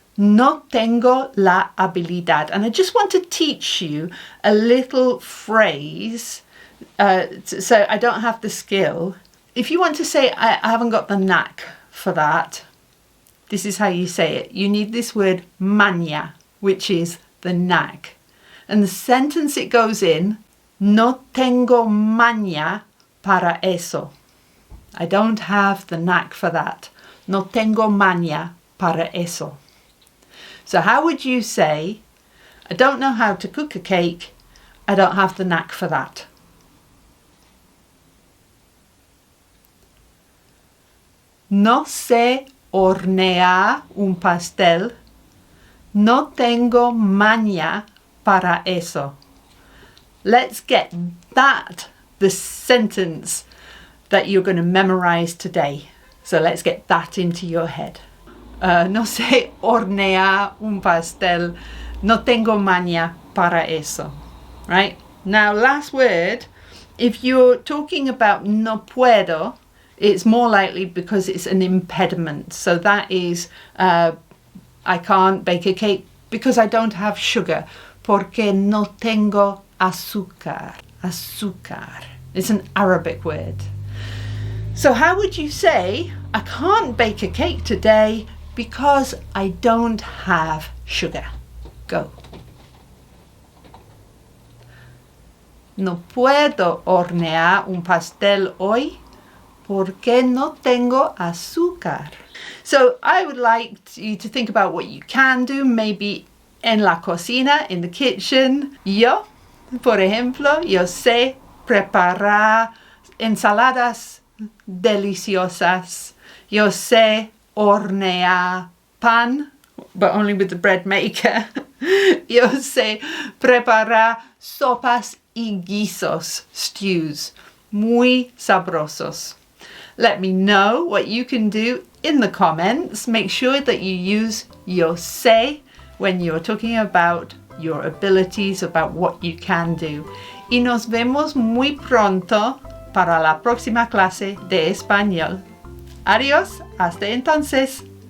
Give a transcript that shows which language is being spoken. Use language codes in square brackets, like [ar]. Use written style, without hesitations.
[es] No tengo la habilidad. [en] And I just want to teach you a little phrase so I don't have the skill. If you want to say, I haven't got the knack for that, this is how you say it. You need this word maña, which is the knack. And the sentence it goes in, [es] no tengo maña para eso. [en] I don't have the knack for that. [es] No tengo maña para eso. [en] So how would you say, I don't know how to cook a cake, I don't have the knack for that? [es] No sé hornear un pastel, no tengo maña para eso. [en] Let's get that, the sentence that you're going to memorize today. So let's get that into your head. [es] No sé hornear un pastel, no tengo maña para eso. [en] Right? Now, last word, if you're talking about [es] no puedo, [en] it's more likely because it's an impediment. So that is, I can't bake a cake because I don't have sugar. [es] Porque no tengo azúcar. Azúcar. [en] It's an Arabic word. So how would you say, I can't bake a cake today because I don't have sugar? Go. [es] No puedo hornear un pastel hoy porque no tengo azúcar. [en] So I would like you to think about what you can do, maybe [es] en la cocina, [en] in the kitchen. [es] Yo, por ejemplo, yo sé preparar ensaladas deliciosas. Yo sé hornear pan, [en] but only with the bread maker. [es] Yo sé preparar sopas y guisos, stews, muy sabrosos. [en] Let me know what you can do in the comments. Make sure that you use yo sé when you're talking about your abilities, about what you can do. [es] Y nos vemos muy pronto para la próxima clase de español. Adiós, hasta entonces.